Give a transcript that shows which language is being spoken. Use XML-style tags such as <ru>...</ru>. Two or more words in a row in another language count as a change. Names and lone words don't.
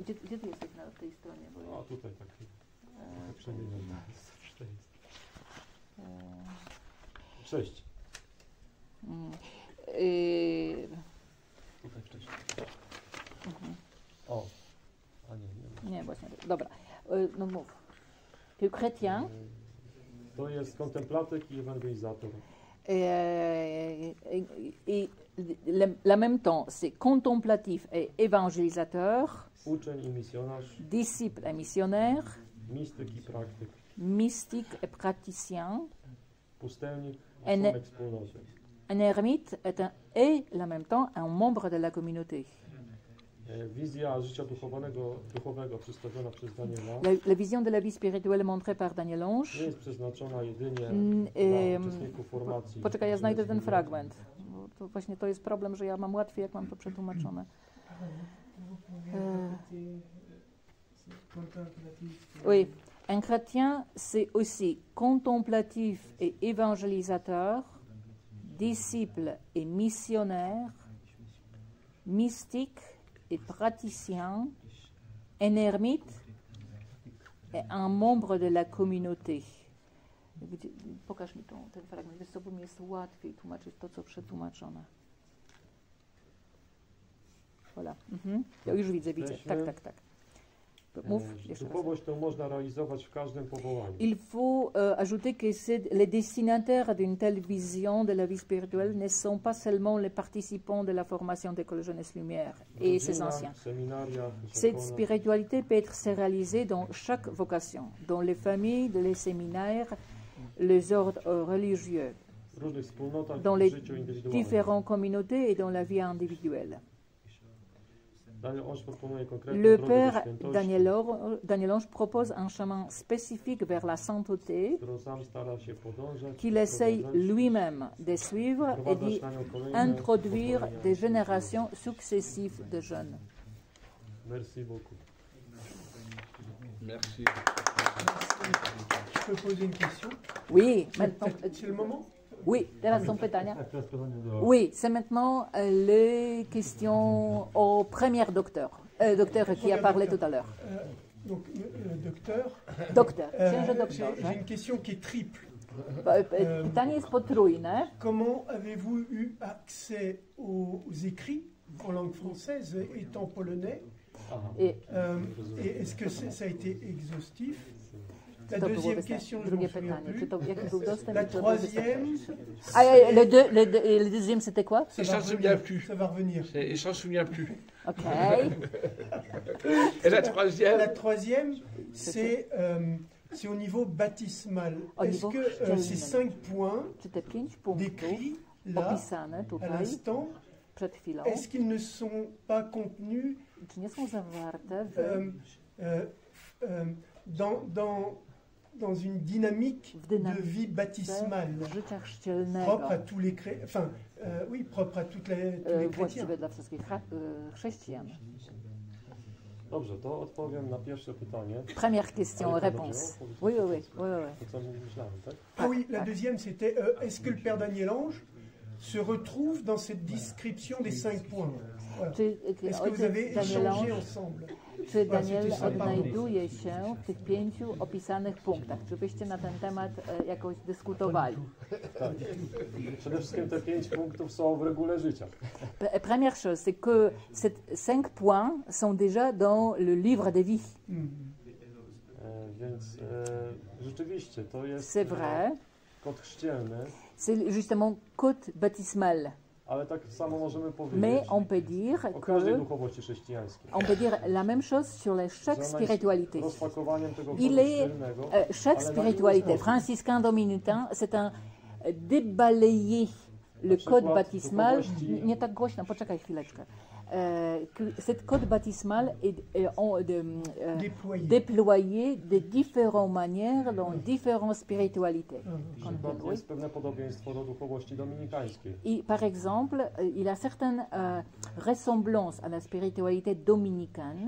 <pl>Gdzie ty jesteś na tej stronie? Bo a tutaj taki przemieniony. 6. Tutaj wcześniej. O, a nie. Nie, właśnie. Dobra. No mów.</pl> <fr>Que chrétien,</fr> <pl>To jest kontemplatyk i ewangelizator.</pl> <fr>et la même temps, c'est contemplatif et évangélisateur,</fr> <pl>Uczeń i misjonarz,</pl> <fr>disciple et missionnaire,</fr> <pl>mistyk i praktyk,</pl> <fr>mystique et praticien.</fr> <pl>pustelnik i Ene- członek wspólnoty.</pl> <fr>Un ermite est la même temps un membre de la communauté.</fr> <pl>Wizja życia duchowego przedstawiona przez Daniela</pl> <fr>La vision de la vie spirituelle montrée par Daniel</fr> <pl>nie Ange. jest przeznaczona jedynie em, dla uczestników formacji. Poczekaj, ja znajdę ten fragment. Bo to właśnie to jest problem, że ja mam łatwiej, jak mam to przetłumaczone.</pl> <fr>Oui, un chrétien, c'est aussi contemplatif et évangélisateur, disciple et missionnaire, mystique et praticien, un ermite et un membre de la communauté.</fr> <pl>Pokaż mi ten fragment, wiesz co, bo mi jest łatwiej tłumaczyć to, co przetłumaczone. Voilà. Ja już widzę. Tak. Mów jeszcze raz. Duchowość tę można realizować w każdym powołaniu.</pl> <fr>Il faut ajouter que les destinataires d'une telle vision de la vie spirituelle ne sont pas seulement les participants de la formation d'École Jeunesse Lumière et ses anciens.</fr> <pl>W seminariach,</pl> <fr>Cette spiritualité peut être réalisée dans chaque vocation, dans les familles, les séminaires, les ordres religieux,</fr> <pl>w różnych wspólnotach,</pl> <fr>dans</fr> <pl>w</pl> <fr>les</fr> <pl>życiu indywidualnym.</pl> <fr>différentes communautés et dans la vie individuelle.</fr> <pl>Daniel Ange proponuje konkretną</pl> <fr>Le</fr> <pl>drogę do</pl> <fr>Père</fr> <pl>świętości,</pl> <fr>Daniel Ange propose un chemin spécifique vers la sainteté</fr> <pl>którą sam stara się podążać,</pl> <fr>qu'il essaye</fr> <pl>wprowadzać,</pl> <fr>lui-même de suivre et</fr> <pl>wprowadzać na nią kolejne</pl> <fr>d'introduire</fr> <pl>pokolenia.</pl> <fr>des générations successives de jeunes. Merci beaucoup. Merci. Je peux poser une question? Oui, maintenant. C'est le moment? Oui,</fr> <pl>teraz są pytania. Tak, teraz pytanie do...</pl> <fr>Oui, c'est maintenant les questions au premier docteur. Docteur qui a parlé tout à l'heure. Donc, docteur, Docteur,</fr> <pl>księże doktor.</pl> <fr>j'ai une question qui est triple.</fr> <pl>Pytanie jest potrójne.</pl> <fr>Comment avez-vous eu accès aux écrits en langue française étant polonais? Aha. Et Et est-ce que ça a été exhaustif? La</fr> <pl>to było</pl> <fr>deuxième</fr> <pl>wystarczy.</pl> <fr>question, je m'en</fr> <pl>Drugie</pl> <fr>souviens</fr> <pl>pytanie.</pl> <fr>plus.</fr> <pl>Czy to jaki był dostęp?</pl> <fr>La</fr> <pl>i czy to</pl> <fr>troisième,</fr> <pl>wystarczy?</pl> <fr>Ah, le deuxième, c'était quoi? ça Ça va ne se souvient revenir. plus. Ça va revenir. Et je ne me souviens plus. Ok. Et la troisième, La troisième, c'est au niveau baptismal. Au Est-ce</fr> <pl>niveau</pl> <fr>que ces 5 points</fr> <pl>Czy te 5 punktów</pl> <fr>décrits là,</fr> <pl>opisane</pl> <fr>à</fr> <pl>tutaj</pl> <fr>l'instant,</fr> <pl>przed chwilą,</pl> <fr>est-ce qu'ils ne sont pas contenus</fr> <pl>czy nie są zawarte w</pl> <fr>dans une dynamique</fr> <pl>w</pl> <fr>de</fr> <pl>dynamice</pl> <fr>vie baptismale,</fr> <pl>życia chrzcielnego,</pl> <fr>propre à tous les chrétiens, oui, propre à tous les chrétiens.</fr> <pl>właściwe dla wszystkich chrześcijan. Dobrze, to odpowiem na pierwsze pytanie.</pl> <fr>Première question,</fr> <pl>Ale to</pl> <fr>réponse.</fr> <pl>dobrze,</pl> <fr>Oui, oui, oui, oui, oui.</fr> <pl>To co myślałem, tak?</pl> <fr>Ah oui, la deuxième, c'était est-ce que le Père Daniel Ange se retrouve dans cette description des 5 points? Voilà. Est-ce que vous avez échangé ensemble?</fr> <pl>Czy Daniel odnajduje się w tych 5 opisanych punktach? Czy byście na ten temat jakoś dyskutowali? Tak. Przede wszystkim te 5 punktów są w regule życia.</pl> <fr>Première chose, c'est que ces 5 points sont déjà dans le livre des vies.</fr> <pl>Więc rzeczywiście to jest</pl> <fr>C'est vrai,</fr> <pl>kod chrzcielny,</pl> <fr>c'est justement code baptismal.</fr> <pl>ale tak samo możemy</pl> <fr>Mais</fr> <pl>powiedzieć</pl> <fr>on peut dire</fr> <pl>o każdej</pl> <fr>que</fr> <pl>duchowości chrześcijańskiej.</pl> <fr>on peut dire la même chose sur chaque spiritualité.</fr> <pl>Rozpakowaniem tego kodu</pl> <fr>Il est</fr> <pl>chrzcielnego,</pl> <fr>chaque</fr> <pl>ale na</pl> <fr>spiritualité,</fr> <pl>inny sposób.</pl> <fr>franciscain, dominicain, c'est un débalayer le</fr> <pl>przykład</pl> <fr>code baptismal.</fr> <pl>duchowości- Nie tak głośno, poczekaj chwileczkę.</pl> <fr>Cet code baptismal est déployé de différentes manières dans différentes spiritualités.</fr> <pl>Przykład jest pewne podobieństwo do duchowości dominikańskiej.</pl> <fr>Et par exemple, il a certaines ressemblances à la spiritualité dominicaine.</fr>